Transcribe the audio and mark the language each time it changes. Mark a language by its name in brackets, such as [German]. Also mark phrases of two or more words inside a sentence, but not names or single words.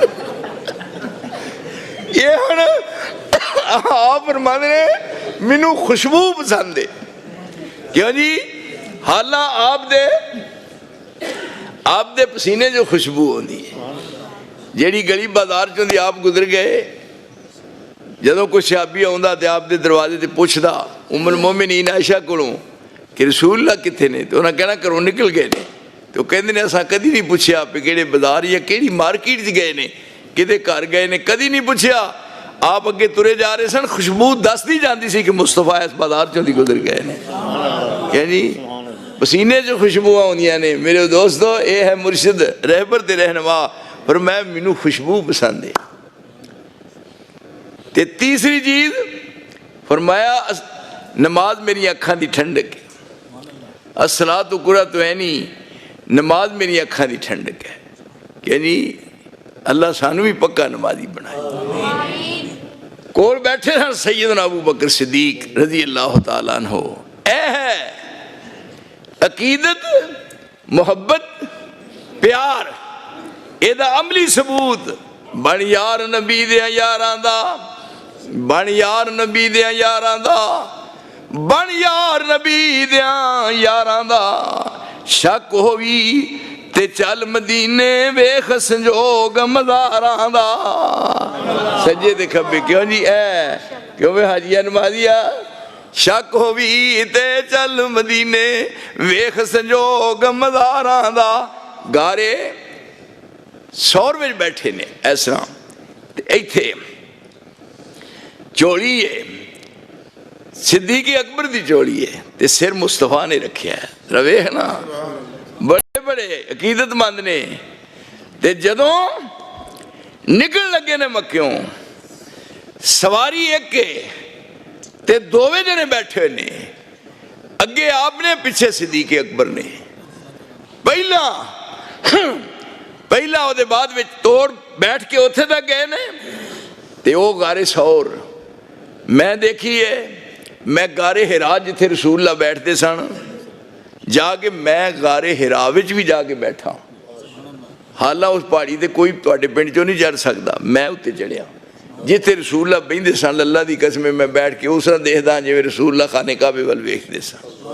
[Punjabi] یہ ہونا آپ فرمانے نے مینوں خوشبو پسند ہے کیوں جی حالاں آپ دے پسینے جو خوشبو ہوندی ہے جیڑی گلی بازار چوندی آپ گزر گئے جدوں کوئی صحابی آوندا تے آپ دے دروازے تے پوچھدا ام المومنین عائشہ کولوں کہ رسول اللہ کتھے نے تو انہاں کہنا گھروں نکل گئے نے تو کہندے نے اساں کدی نہیں پوچھیا آپ کیڑے بازار یا کیڑی مارکیٹ وچ گئے نے کدے گھر گئے نے کدی نہیں پوچھیا آپ اگے ترے جا رہے سن خوشبو دس دی جاندی سی کہ مصطفیٰ اس بازار چوندی گزر گئے نے کہ جی پسینے جو خوشبو ہوندیاں نے میرے دوستو اے ہے مرشد رہبر تے رہنما اور میں مینوں خوشبو پسند ہے تے تیسری چیز فرمایا نماز میری اکھاں دی ٹھنڈک ہے [Arabic] الصلاۃ قرۃ عینی [Punjabi] نماز میری اکھاں دی ٹھنڈک ہے کہ جی اللہ سانو بھی پکا نمازی بنائے کول بیٹھے ہیں سیدنا ابو بکر صدیق [Arabic] رضی اللہ تعالیٰ عنہ [Punjabi] اے ہے عقیدت محبت پیار اے دا عملی ثبوت بن یار نبی دے یاراں دا بن یار نبی دے یاراں دا بن یار نبی دے یاراں دا شک ہوئی تے چل مدینے ویکھ سنجوگ مزاراں دا سجے دے کھبے کیوں جی اے کیوں میں حاجیہ نمازیا شک ہوئی تے چل مدینے ویکھ سنجوگ مزاراں دا گارے سور میں بیٹھے نے ایسا ایتھے چوڑی ہے صدیق اکبر دی چوڑی ہے تے سر مصطفیٰ نے رکھیا ہے روے ہے نا بڑے بڑے عقیدت مند نے تے جدوں نکل لگے نے مکیوں سواری ایک کے تے دووے جنے بیٹھے نے اگے آپ نے پیچھے صدیق اکبر نے پہلا او دے بعد وچ توڑ بیٹھ کے اتھے تک گئے نے تے او غار سور میں دیکھیے میں غار ہرا جتھے رسول اللہ بیٹھتے سن جا کے میں غار ہرا وچ بھی جا کے بیٹھا حالہ اس پہاڑی تے کوئی تواڈے پنڈ چوں نہیں چڑھ سکدا میں اتنے چڑھیا جتھے رسول اللہ بہندے سن اللہ دی قسم میں بیٹھ کے اس طرح دیکھدا جویں رسول اللہ خانے کعبے ول ویکھدے سن